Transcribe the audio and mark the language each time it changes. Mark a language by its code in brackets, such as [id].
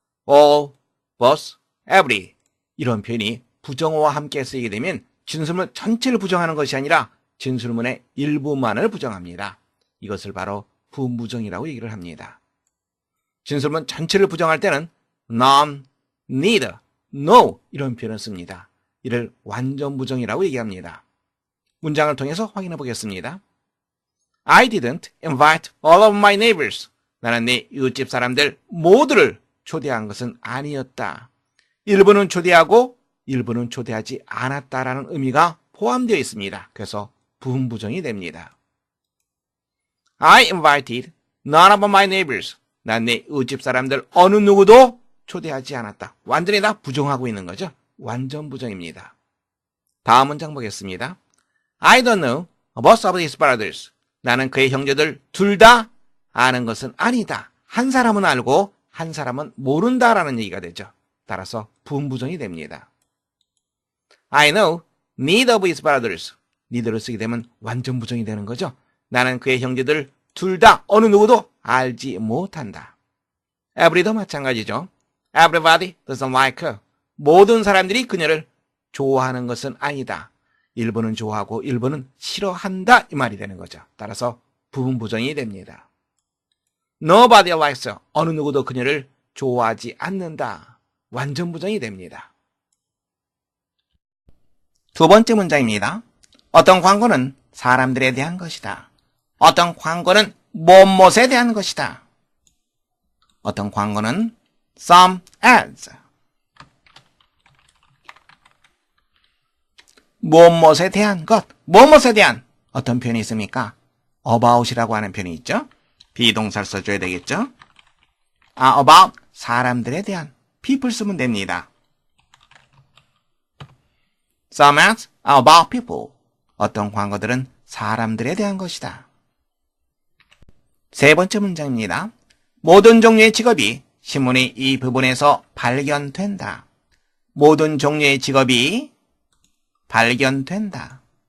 [ko] all, both, every 이런 표현이 부정어와 함께 쓰이게 되면 진술문 전체를 부정하는 것이 아니라 진술문의 일부만을 부정합니다. 이것을 바로 부분 부정이라고 얘기를 합니다. 진술문 전체를 부정할 때는 none, neither, no 이런 표현을 씁니다. 이를 완전 부정이라고 얘기합니다. 문장을 통해서 확인해 보겠습니다. [en] I didn't invite all of my neighbors. [ko] 나는 내 이웃집 사람들 모두를 초대한 것은 아니었다. 일부는 초대하고 일부는 초대하지 않았다라는 의미가 포함되어 있습니다. 그래서 부분 부정이 됩니다. [en] I invited none of my neighbors. [ko] 난 내 이웃집 사람들 어느 누구도 초대하지 않았다. 완전히 다 부정하고 있는 거죠. 완전 부정입니다. 다음 문장 보겠습니다. [en] I don't know about of his brothers. [ko] 나는 그의 형제들 둘 다 아는 것은 아니다. 한 사람은 알고 한 사람은 모른다라는 얘기가 되죠. 따라서 부분 부정이 됩니다. [en] I know neither of his brothers. [ko] neither를 쓰게 되면 완전 부정이 되는 거죠. 나는 그의 형제들 둘 다 어느 누구도 알지 못한다. Every도 마찬가지죠. [en] Everybody doesn't like her. [ko] 모든 사람들이 그녀를 좋아하는 것은 아니다. 일부는 좋아하고 일부는 싫어한다 이 말이 되는 거죠. 따라서 부분 부정이 됩니다. [en] Nobody likes her. [ko] 어느 누구도 그녀를 좋아하지 않는다. 완전 부정이 됩니다. 두 번째 문장입니다. 어떤 광고는 사람들에 대한 것이다. 어떤 광고는 무엇에 대한 것이다. 어떤 광고는 [en] some ads. [ko] 무엇에 대한 것, 무엇에 대한 어떤 표현이 있습니까? about이라고 하는 표현이 있죠. 비동사를 써줘야 되겠죠. about 사람들에 대한 people 쓰면 됩니다. [en] Some ads are about people. [ko] 어떤 광고들은 사람들에 대한 것이다. 세 번째 문장입니다. 모든 종류의 직업이 신문의 이 부분에서 발견된다. 모든 종류의 직업이 발견된다.